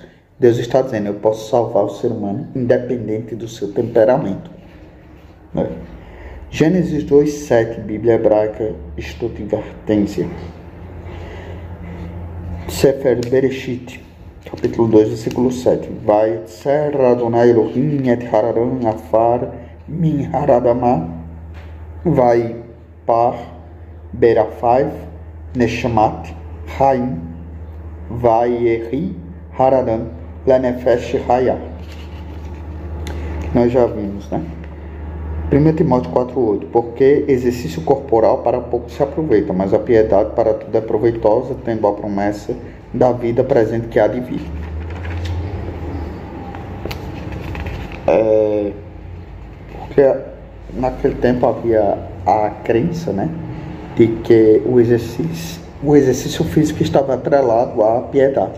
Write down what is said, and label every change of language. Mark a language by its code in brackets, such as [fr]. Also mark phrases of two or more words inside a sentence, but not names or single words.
[pt] Deus está dizendo: eu posso salvar o ser humano independente do seu temperamento. Gênesis 2:7, Bíblia Hebraica Stuttgartense. Sefer Bereshit, capítulo 2, versículo 7. [he] ויצר אדני אלהים את האדם עפר מן האדמה. ויפח באפיו נשמת חיים. ויהי האדם לנפש חיה. [pt] Nós já vimos, né? 1 Timóteo 4,8. Porque exercício corporal para pouco se aproveita, mas a piedade para tudo é proveitosa, tendo a promessa da vida presente que há de vir. Porque naquele tempo havia a crença, né, de que o exercício físico estava atrelado à piedade.